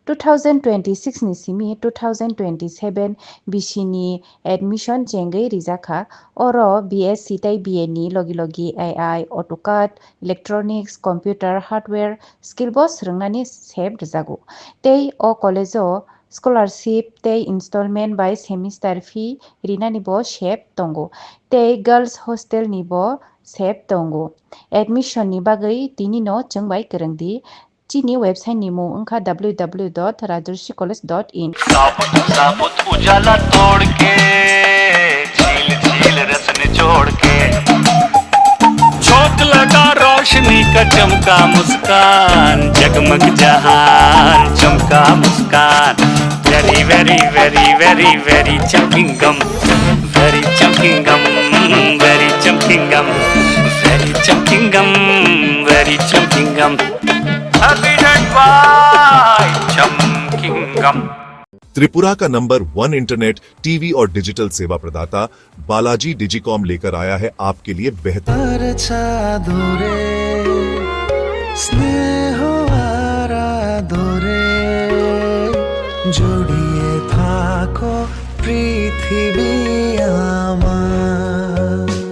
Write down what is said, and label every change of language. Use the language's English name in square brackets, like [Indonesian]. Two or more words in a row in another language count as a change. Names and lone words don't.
[Kok Borok] 2026 Nisimi 2027 Bishini Admission Jengai Rizaka Oro BSc Tai BNI Logi Logi AI [English] AutoCAD Electronics Computer Hardware Skill [Kok Borok] Boss Rangnani Seb Rizago Tei o College o Scholarship tei installment [English] by semester fee [Kok Borok] rina nibo shep tongo tei [English] girls hostel [Kok Borok] nibo shep tongo admission ni bagai tini no chengbai kerengdi chini website ni mo ungkha www.rajarsicollege.in [Hindi] साबुत उजाला तोड़ के झील झील रस निचोड़ के झोंक लगा रोशनी का चमका मुस्कान जगमग जहान चमका मुस्कान [English] very very very very very [Hindi] चमकिंग गम वेरी चमकिंग गम वेरी चमकिंग गम वेरी चमकिंग गम वेरी चमकिंग गम [English] happy bye [Hindi] चमकिंग गम। त्रिपुरा का नंबर 1 [English] internet TV [Hindi] और डिजिटल सेवा प्रदाता बालाजी डिजिकॉम लेकर आया है आपके लिए बेहतर [Bangla] জড়িয়ে থাকো পৃথিবী আমার